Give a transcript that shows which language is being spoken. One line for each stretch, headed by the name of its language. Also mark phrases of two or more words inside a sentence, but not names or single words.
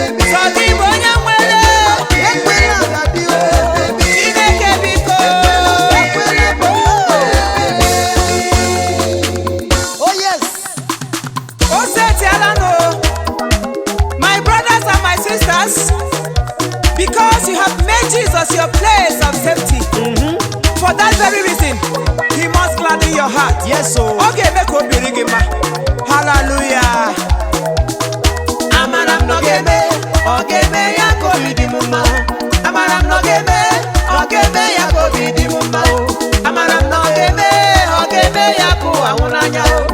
Igbo: Sọ gị bụ onye nwere. Chineke biko.
English: Oh, yes.
Igbo: O setiala nụ.
English: My brothers and my sisters, because you have made Jesus your place of safety, for that very reason, he must gladden your heart. Yes, sir.
Igbo: Ọ ga-eme ka obi dị gị mma. Hallelujah. Amara m na ọ ga-eme, ọ ga-eme ya ka obi dị m mma. Amara m na ọ ga-eme, ọ ga-eme ya ka obi dị m mma. Amara m na ọ ga-eme, ọ ga-eme ya ka ụwa hụ n'anya.